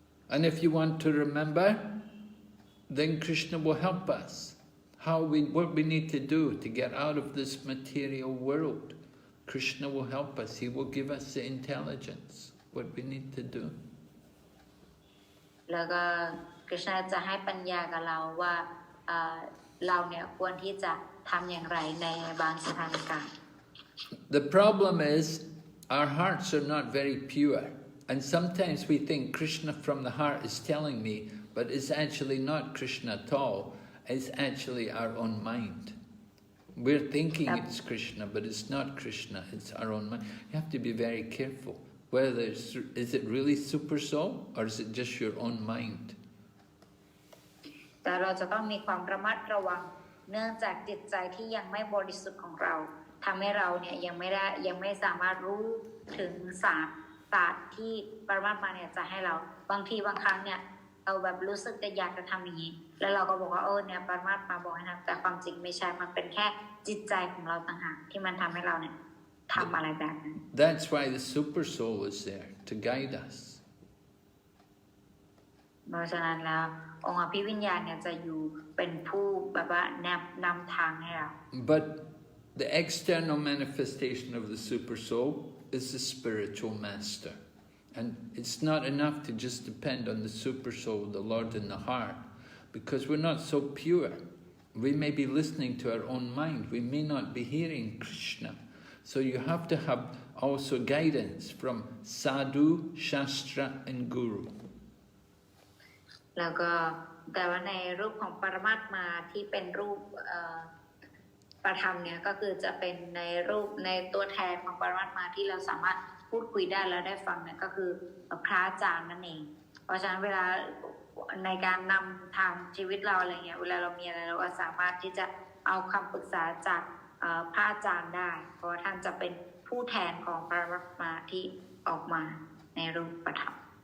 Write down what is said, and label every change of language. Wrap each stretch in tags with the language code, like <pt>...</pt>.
<en>And if you want to remember, then Krishna will help us. What we need to do to get out of this material world. Krishna will help us. He will give us the intelligence, what we need to do.</en> <th>แล้วก็กฤษณะจะให้ปัญญากับเราว่าเราเนี่ยควรที่จะทำอย่างไรในบางสถานการณ์</th> <en>The problem is our hearts are not very pure. And sometimes we think Krishna from the heart is telling me, but it's actually not Krishna at all. It's actually our own mind. We're thinking it's Krishna, but it's not Krishna. It's our own mind. You have to be very careful. Whether is it really super soul, or is it just your own mind?</en> <th>แต่เราจะต้องมีความระมัดระวังเนื่องจากจิตใจที่ยังไม่บริสุทธิ์ของเราทำให้เราเนี่ยยังไม่สามารถรู้ถึงศาสตร์ที่ปรมัตถ์มาเนี่ยจะให้เราบางทีบางครั้งเนี่ยเราแบบรู้สึกจะอยากจะทำอย่างนี้แล้วเราก็บอกว่าเนี่ยปรมัตถ์มาบอกให้ทำแต่ความจริงไม่ใช่มันเป็นแค่จิตใจของเราต่างหากที่มันทำให้เราเนี่ยทำอะไรแบบนั้น</th> <en>That's why the super soul is there to guide us.</en> <th>เพราะฉะนั้นแล้วองค์อภิวิญญาณเนี่ยจะอยู่เป็นผู้แบบว่านำทางให้เรา</th> <en>But the external manifestation of the super soul is the spiritual master. And it's not enough to just depend on the super soul, the Lord in the heart, because we're not so pure. We may be listening to our own mind. We may not be hearing Krishna. So you have to have also guidance from sadhu, shastra and guru.</en> <th>แล้วก็แต่ว่าในรูปของปรมัตถ์มาที่เป็นรูปประธรรมเนี่ยก็คือจะเป็นในรูปในตัวแทนของปรมัตถ์มาที่เราสามารถพูดคุยได้แล้วได้ฟังเนี่ยก็คือพระอาจารย์นั่นเองเพราะฉะนั้นเวลาในการนำทางชีวิตเราอะไรเงี้ยเวลาเรามีอะไรเราก็สามารถที่จะเอาคำปรึกษาจากพระอาจารย์ได้เพราะว่าท่านจะเป็นผู้แทนของปรมัตถ์มาที่ออกมาในรูปประธรรม</th>